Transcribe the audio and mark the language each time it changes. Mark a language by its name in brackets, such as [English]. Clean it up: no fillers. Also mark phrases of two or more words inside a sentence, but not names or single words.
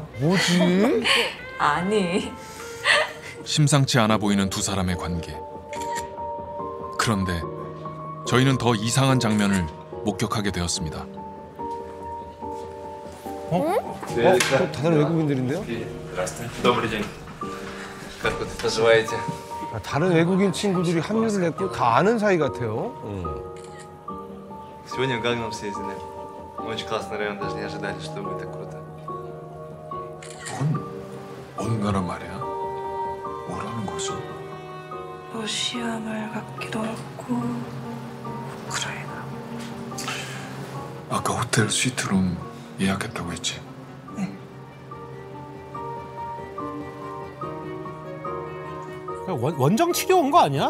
[Korean] 뭐지? 아니. 심상치 않아 보이는 두 사람의 관계. 그런데 저희는 더 이상한 장면을 목격하게 되었습니다. 다른 외국인들인데요? [Russian] Добрый день. Как вы поживаете? [Korean] 다른 외국인 친구들이 합류를 했고 다 아는 사이 같아요. [Russian] Сегодня в Гангнам съездили. Очень классный район, даже не ожидали, что будет так круто. [Korean] 어느 나라 말이야? 뭐라는 거지? 러시아 말 같기도 하고 우크라이나. 아까 호텔 스위트룸 예약했다고 했지? 원정 치료 온 거 아니야?